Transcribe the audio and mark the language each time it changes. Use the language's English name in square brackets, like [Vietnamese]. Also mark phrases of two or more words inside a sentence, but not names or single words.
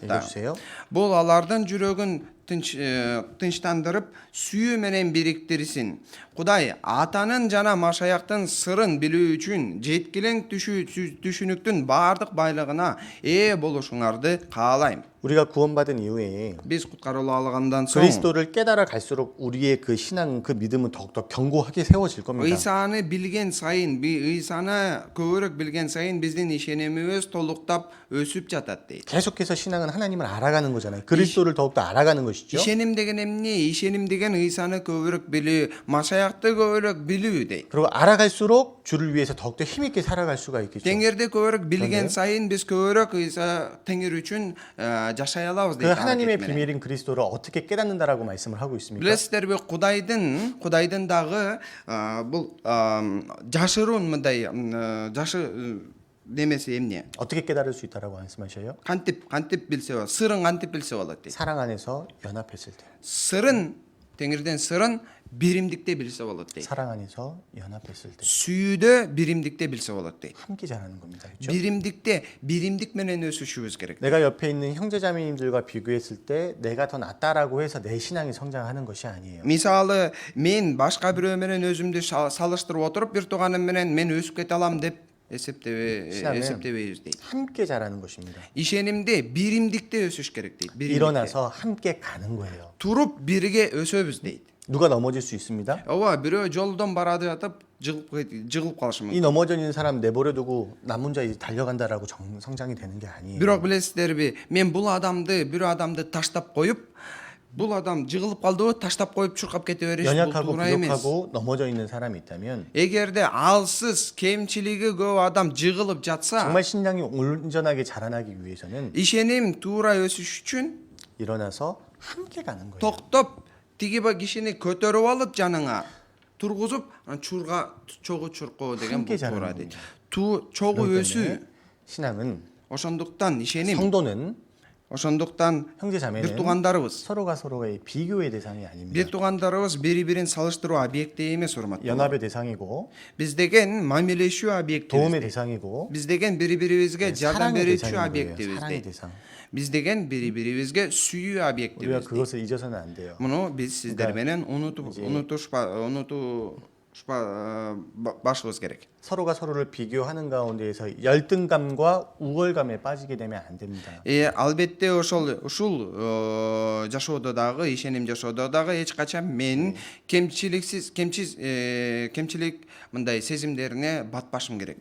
[Korean] 읽어주세요. [Kyrgyz] бул алардын жүрөгүн тынчтандырып, сүйүү менен бириктирсин. Кудай Атанын жана Машаяктын сырын билүү үчүн жеткилең түшүнүктүн баардык байлыгына ээ болушуңарды каалайм. [Korean] 우리가 구원받은 이후에 [Kyrgyz] Биз куткарылып алгандан соң [Korean] 그리스도를 깨달아 갈수록 우리의 그 신앙, 그 믿음은 더욱더 견고하게 세워질 겁니다. [Kyrgyz] ыйсаны билген сайын, ыйсаны көбүрөөк билген сайын биздин ишенимибиз толуктап өсүп жатат дейт. [Korean] 계속해서 신앙은 하나님을 알아가는 거잖아요. 그리스도를 더욱더 알아가는 것이죠. [Kyrgyz] Ишеним деген эмне? Ишеним деген ыйсаны көбүрөөк билүү, Машаякты көбүрөөк билүү дейт. [Korean] 그리고 알아갈수록 주를 위해서 더욱더 힘있게 살아갈 수가 있겠죠. [Kyrgyz] Теңирди көбүрөөк билген сайын биз көбүрөөк ыйса теңир үчүн жашай алабыз [Korean] 그 [Kyrgyz] дейт. [Korean] 하나님의 비밀인 그리스도를 어떻게 깨닫는다라고 말씀을 하고 있습니까? [Kyrgyz] Билесиздерби, Кудайдын дагы бул жашыруун мындай жашы немеси эмне? [Korean] 어떻게 깨달을 수 있다라고 말씀하셔요? [Kyrgyz] Кантип билсе болот, сырын кантип билсе болот дейт. [Korean] 사랑 안에서 연합했을 때. [Kyrgyz] Сырын, теңирден сырын биримдикте билсе болот дейт. [Korean] 사랑 안에서 연합했을 때. [Kyrgyz] Сүйүүдө биримдикте билсе болот дейт. [Korean] 함께 자라는 겁니다. 그렇죠? [Kyrgyz] биримдик менен өсүшүбүз керек. [Korean] 내가 옆에 있는 형제자매님들과 비교했을 때 내가 더 낫다라고 해서 내 신앙이 성장하는 것이 아니에요. [Kyrgyz] Мисалы, мен башка бирөө менен өзүмдү салыштырып отуруп, бир тууганым менен мен өсүп кете алам деп эсептебейбиз дейт. [Korean] 함께 자라는 것입니다. [Kyrgyz] Ишенимде биримдикте өсүш керек дейт. [Korean] 일어나서 함께 가는 거예요. [Kyrgyz] Туруп бирге өсөбүз дейт. [Korean] 누가 넘어질 수 있습니다. [Kyrgyz] Ооба, бирөө жолдон барады жатып жыгылып калышы мүмкүн. [Korean] 이 넘어져 있는 사람 내버려두고 남 혼자 이제 달려간다라고 성장이 되는 게 아니에요. [Kyrgyz] Бирок билесиздерби, мен бул адамды таштап коюп, бул адам жыгылып калдыбы, таштап коюп чуркап кете бериш бул [Korean] 연약하고 [Kyrgyz] туура эмес. [Korean] 부족하고 넘어져 있는 사람이 있다면 [Kyrgyz] Эгерде алсыз, кемчилиги көп адам жыгылып жатса, [Korean] 정말 신앙이 온전하게 자라나기 위해서는 [Kyrgyz] ишеним туура өсүш үчүн [Korean] 일어나서 함께 가는 거예요. [Kyrgyz] токтоп тиги кишини көтөрүп алып жаныңа тургузуп, чурга чогуу чуркоо деген [Korean] 함께 [Kyrgyz] бул туура [Korean] 자라는 [Kyrgyz] дейт. [Korean] 겁니다. [Kyrgyz] Чогуу [Korean] 그렇기 [Kyrgyz] өсүү. [Korean] 때문에 신앙은 [Kyrgyz] Ошондуктан ишеним, [Korean] 성도는 [Kyrgyz] ошондуктан бир [Korean] 형제자매는 [Kyrgyz] туугандарыбыз, [Korean] 서로가 서로의 비교의 대상이 [Kyrgyz] бир [Korean] 아닙니다. [Kyrgyz] туугандарыбыз бири-бирин салыштыруу объекти эмес, урматтуу. [Korean] 연합의 대상이고 [Kyrgyz] Биз деген мамилешүү объектибиз. [Korean] 도움의 대상이고 [Kyrgyz] Биз деген бири-бирибизге жардам [Korean] 사랑의 [Kyrgyz] берүүчү [Korean] 대상인 거예요. [Kyrgyz] объектибиз [Korean] 사랑의 [Kyrgyz] дейт. [Korean] 대상. [Kyrgyz] Биз деген бири-бирибизге сүйүү [Korean] 우리가 [Kyrgyz] объектибиз дейт. [Korean] 그것을 잊어서는 안 돼요. [Kyrgyz] Муну биз сиздер менен унутушпашыбыз керек. [Korean] 서로가 서로를 비교하는 가운데에서 열등감과 우월감에 빠지게 되면 안 됩니다. [Kyrgyz] Албетте ушул жашоодо дагы, ишеним жашоодо дагы эч качан мен кемчилик мындай сезимдерине батпашым керек.